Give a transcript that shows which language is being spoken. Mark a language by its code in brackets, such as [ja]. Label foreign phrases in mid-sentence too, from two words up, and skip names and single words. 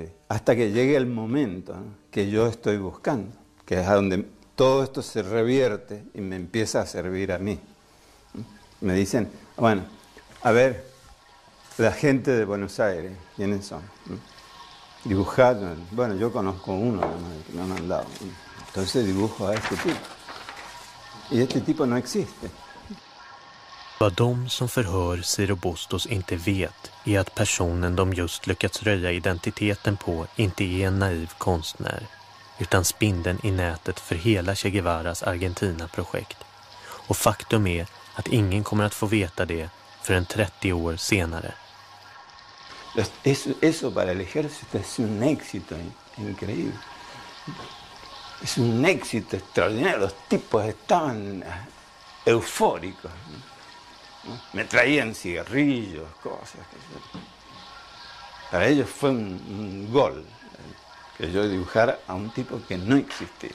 [es] Hasta que llegue el momento, ¿no?, que yo estoy buscando, que es a donde todo esto se revierte y me empieza a servir a mí. Me dicen, bueno, a ver, la gente de Buenos Aires, ¿quiénes son? Dibujar, bueno, yo conozco uno que me han mandado. Entonces dibujo a este tipo. Y este tipo no existe. [sv] Vad de som förhör Ciro Bustos inte vet är att personen de just lyckats röja identiteten på inte är en naiv konstnär, utan spindeln i nätet för hela Che Guevaras Argentina-projekt. Och faktum är att ingen kommer att få veta det förrän 30 år senare. [es] Eso para el ejército es un éxito increíble. Es un éxito extraordinario. Los tipos estaban eufóricos, ¿no? Me traían cigarrillos, cosas. Para ellos fue un gol que yo dibujara a un tipo que no existía.